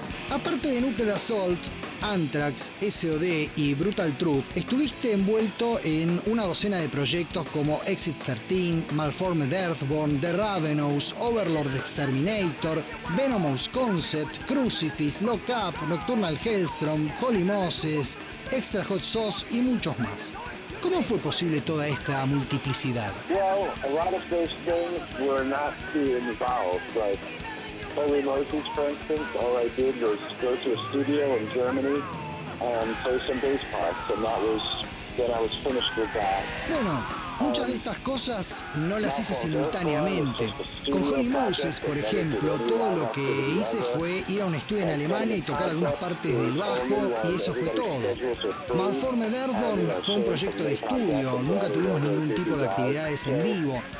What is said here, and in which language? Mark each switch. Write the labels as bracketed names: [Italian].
[Spanish] Aparte de Nuclear Assault, Anthrax, SOD y Brutal Truth, estuviste envuelto en una docena de proyectos como Exit 13, Malformed Earthborn, The Ravenous, Overlord Exterminator, Venomous Concept, Crucifix, Lock Up, Nocturnal Hellstrom, Holy Moses, Extra Hot Sauce y muchos más. ¿Cómo fue posible toda esta multiplicidad? [English] Well, a lot of those things were not being involved, but Holy Moses, for instance, all I did was go to a studio in Germany and play some bass parts, and that was when I was finished with that. [Spanish] Bueno. Muchas de estas cosas no las hice simultáneamente. Con Holy Moses, por ejemplo, todo lo que hice fue ir a un estudio en Alemania y tocar algunas partes del bajo, y eso fue todo. Malformed Earthborn fue un proyecto de estudio, nunca tuvimos ningún tipo de actividades en vivo.